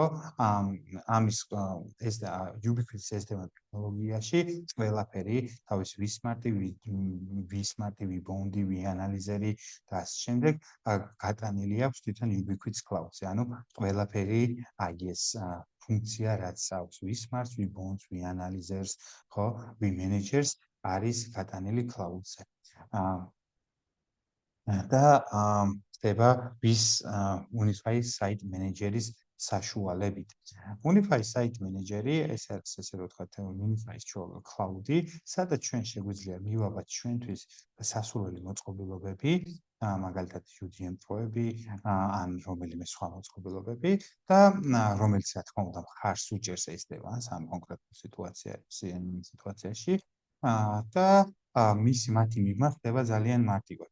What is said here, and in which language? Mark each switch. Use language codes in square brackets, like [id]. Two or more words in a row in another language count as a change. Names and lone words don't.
[ka] ამის ეს Ubiquiti-ის SD-WAN ტექნოლოგიაში ყველაფერი თავის vSmart-ი, vSmart-ი, vBond-ი, vAnalyzer-ი და ასე შემდეგ გატანილი აქვს თვითონ Ubiquiti-ის cloud-ზე. ანუ ყველაფერი აი ეს ფუნქცია, რაც აქვს vSmart, vBonds, vAnalyzers, ხო, vManagers არის გატანილი cloud-ზე. და ხდება ვის Unify Site Manager-ის საშუალებით. Unify Site Manager-ი ეს არის ესე რომ ვთქვათ Unify Cloud-ი, სადაც ჩვენ შეგვიძლია მივაბათ ჩვენთვის სასურველი მოწყობილობები, მაგალითად UDM Pro-ები ან რომელიმე სხვა მოწყობილობები და რომელიც რა თქმა უნდა მხარს უჭერს SD-WAN-ს ამ კონკრეტულ სიტუაციაში და მათი მიღმა ხდება ძალიან მარტივად.